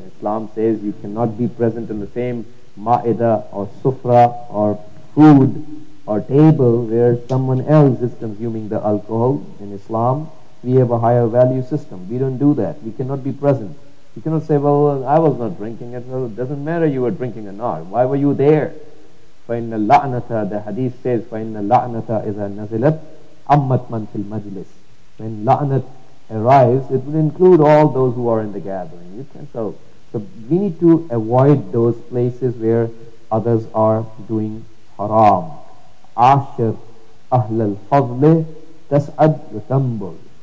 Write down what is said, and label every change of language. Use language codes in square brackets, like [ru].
[en] Islam says you cannot be present in the same ma'ida or sufra or food or table where someone else is consuming the alcohol. In Islam, we have a higher value system. We don't do that. We cannot be present. You cannot say, well, I was not drinking it. Well, it doesn't matter you were drinking or not. Why were you there? [ar] فَإِنَّ اللَّعْنَةَ, [en] the hadith says, [ar] فَإِنَّ اللَّعْنَةَ إِذَا نَزِلَتْ أَمَّتْ مَنْ فِي الْمَجْلِسِ. [en] When la'nat arrives, it will include all those who are in the gathering. So we need to avoid those places where others are doing haram. [ar] عَاشِرْ أَهْلَ الْفَضْلِ تَسْعَدْ وَتَنْبُلْ.